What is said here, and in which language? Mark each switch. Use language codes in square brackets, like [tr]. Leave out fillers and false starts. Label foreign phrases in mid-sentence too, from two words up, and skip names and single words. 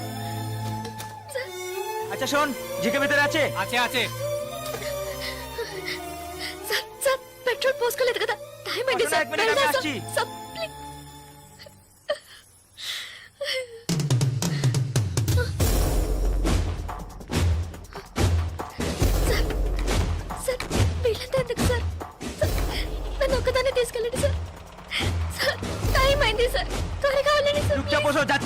[bn] আচ্ছা শোন, জিকে ভিতরে আছে? আছে আছে। [te] సార్ సార్ పెట్రోల్ పోసుకోలేదు కదా, టైం అయింది వస్తున్నా, సార్. ఒక మినిట్, వెళ్దాం నేను సార్. వచ్చి. సార్, ప్లీజ్. సార్, సార్, వీళ్ళంతా ఎందుకు సార్? సార్, నన్ను ఒక్కదాన్ని తీసుకెళ్ళండి సార్. సార్, టైం అయింది సార్. త్వరగా వెళ్ళండి సార్. [bn] চুপচাপ বসো, যাচ্ছি।